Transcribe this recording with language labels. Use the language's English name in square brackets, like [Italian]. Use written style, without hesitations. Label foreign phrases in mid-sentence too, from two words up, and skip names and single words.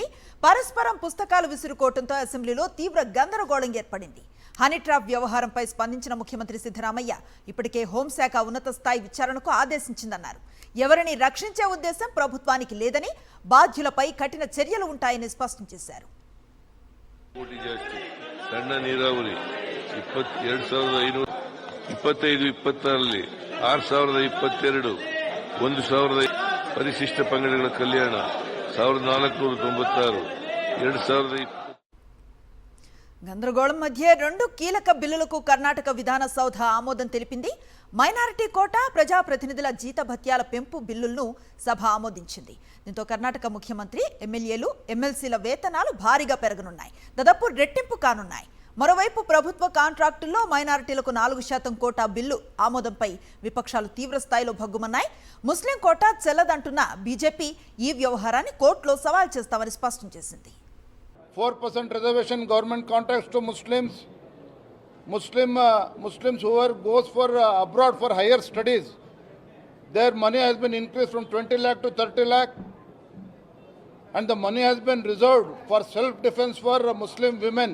[Telugu] పరస్పరం పుస్తకాలు విసురుకోవడంతో అసెంబ్లీలో తీవ్ర గందరగోళం ఏర్పడింది. హనీ ట్రాప్ వ్యవహారంపై స్పందించిన ముఖ్యమంత్రి సిద్ధరామయ్య ఇప్పటికే హోంశాఖ ఉన్నత స్థాయి విచారణకు ఆదేశించిందన్నారు. ఎవరిని రక్షించే ఉద్దేశం ప్రభుత్వానికి లేదని, బాధ్యులపై కఠిన చర్యలు ఉంటాయని స్పష్టం చేశారు. [Kannada] ಸಣ್ಣ ನೀರಾವರಿ 25,525 6,022 1,000 ಪರಿಶಿಷ್ಟ ಪಂಗಡಗಳ ಕಲ್ಯಾಣ 1,496 2,000 [Telugu] గందరగోళం మధ్య రెండు కీలక బిల్లులకు కర్ణాటక విధానసౌధ ఆమోదం తెలిపింది. మైనారిటీ కోటా, ప్రజాప్రతినిధుల జీతభత్యాల పెంపు బిల్లులను సభ ఆమోదించింది. దీంతో కర్ణాటక ముఖ్యమంత్రి, ఎమ్మెల్యేలు, ఎమ్మెల్సీల వేతనాలు భారీగా పెరగనున్నాయి. దాదాపు రెట్టింపు కానున్నాయి. మరోవైపు ప్రభుత్వ కాంట్రాక్టుల్లో మైనారిటీలకు 4% కోటా బిల్లు ఆమోదంపై విపక్షాలు తీవ్ర స్థాయిలో భగ్గుమన్నాయి. ముస్లిం కోటా చెల్లదంటున్న బీజేపీ ఈ వ్యవహారాన్ని కోర్టులో సవాల్ చేస్తామని స్పష్టం చేసింది. [English] 4% reservation government contracts to Muslims whoever goes for abroad for higher studies, their money has been increased from 20 lakh to 30 lakh, and the money has been reserved for self-defense for Muslim women.